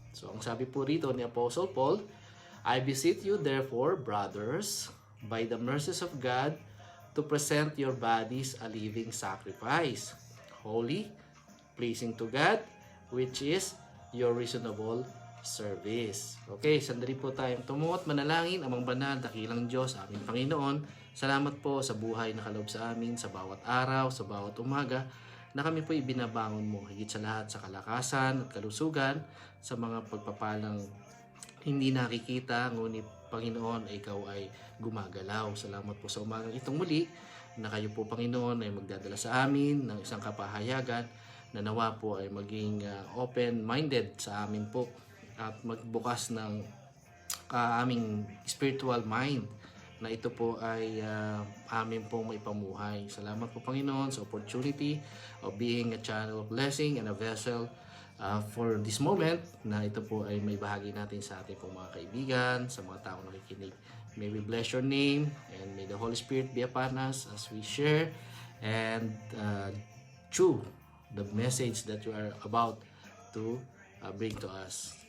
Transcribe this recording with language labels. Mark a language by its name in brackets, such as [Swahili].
[English] So [Filipino] ang sabi po rito ni [English] Apostle Paul, I beseech you therefore, brothers, by the mercies of God, to present your bodies a living sacrifice, holy, pleasing to God, which is your reasonable service. [Filipino] Okay, sandali po tayong tumuot, manalangin. Amang banal, dakilang Diyos, aming Panginoon, salamat po sa buhay na kaloob sa amin, sa bawat araw, sa bawat umaga, na kami po ibinabangon mo, higit sa lahat sa kalakasan at kalusugan, sa mga pagpapalang hindi nakikita, ngunit Panginoon, ikaw ay gumagalaw. Salamat po sa umagang itong muli, na kayo po Panginoon ay magdadala sa amin ng isang kapahayagan, na nawa po ay maging open-minded sa amin po, at magbukas ng aming spiritual mind na ito po ay amin pong maipamuhay. Salamat po Panginoon sa [English] opportunity of being a channel of blessing and a vessel for this moment [Filipino] na ito po ay may bahagi natin sa ating pong mga kaibigan, sa mga taong nakikinig. [English] May we bless your name and may the Holy Spirit be upon us as we share and chew the message that you are about to bring to us.